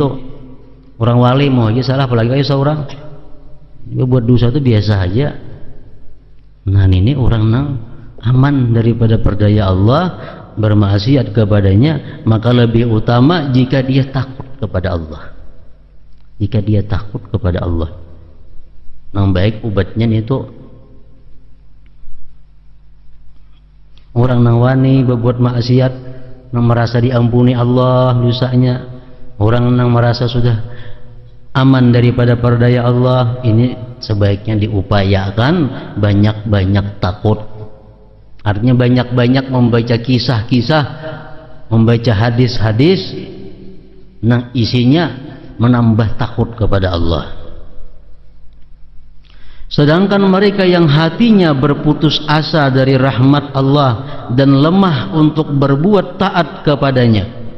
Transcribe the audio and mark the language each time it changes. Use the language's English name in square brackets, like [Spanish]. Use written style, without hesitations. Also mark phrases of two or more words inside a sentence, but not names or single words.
[Indonesian] Orang wali mau aja salah, apalagi kayak seorang. Buat dosa itu biasa aja. Nah, ini orang nang aman daripada perdaya Allah, bermaksiat kepadanya, maka lebih utama jika dia takut kepada Allah. Jika dia takut kepada Allah, [Banjar] nang baik obatnya itu orang nang wani berbuat maksiat, nang merasa diampuni Allah dosanya, orang nang merasa sudah aman daripada perdaya Allah, [Indonesian] ini sebaiknya diupayakan banyak-banyak takut. Artinya banyak-banyak membaca kisah-kisah, membaca hadis-hadis, nah isinya menambah takut kepada Allah. Sedangkan mereka yang hatinya berputus asa dari rahmat Allah dan lemah untuk berbuat taat kepadanya.